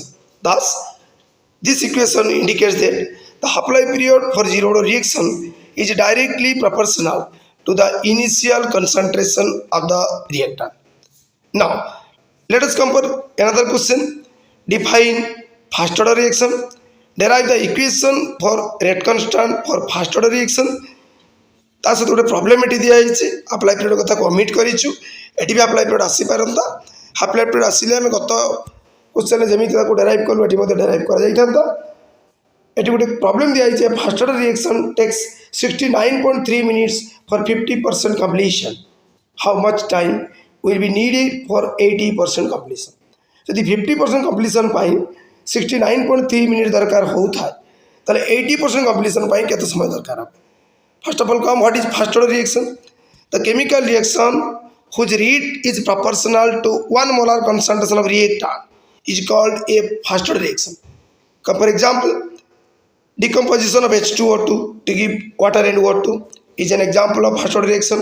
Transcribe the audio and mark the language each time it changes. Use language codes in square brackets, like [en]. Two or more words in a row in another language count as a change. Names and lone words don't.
[en] Thus, this equation indicates that the half-life period for zero order reaction is directly proportional to the initial concentration of the reactant. Now, let us come for another question. Define first order reaction. Derive the equation for rate constant for first order reaction. [or] ତା ସହିତ ଗୋଟେ ପ୍ରୋବ୍ଲେମ୍ ଏଠି ଦିଆଯାଇଛି। [en] half-life period [or] କଥା କମିଟ୍ କରିଛୁ। ଏଠି ବି [en] half-life period [or] ଆସିପାରନ୍ତା। [en] half-life period [or] ଆସିଲେ ଆମେ ଗତ କ୍ୱେଶ୍ଚନ୍ରେ ଯେମିତି ତାକୁ ଡେରାଇଭ୍ କଲୁ ଏଠି ମଧ୍ୟ ଡେରାଇଭ୍ କରାଯାଇଥାନ୍ତା। ଏଠି ଗୋଟେ ପ୍ରୋବ୍ଲେମ୍ ଦିଆଯାଇଛି [en] first order reaction takes 69.3 minutes for 50% completion. How much time will be needed for 80% completion? [or] ଯଦି 50% completion ପାଇଁ 69.3 minutes ଦରକାର ହେଉଥାଏ ତାହେଲେ 80% completion ପାଇଁ କେତେ ସମୟ ଦରକାର ହେବ? [en] First of all, come what is first order reaction? The chemical reaction whose rate is proportional to 1 molar concentration of reactant is called a first order reaction. Come for example, decomposition of H2O2 to give water and O2 is an example of first order reaction.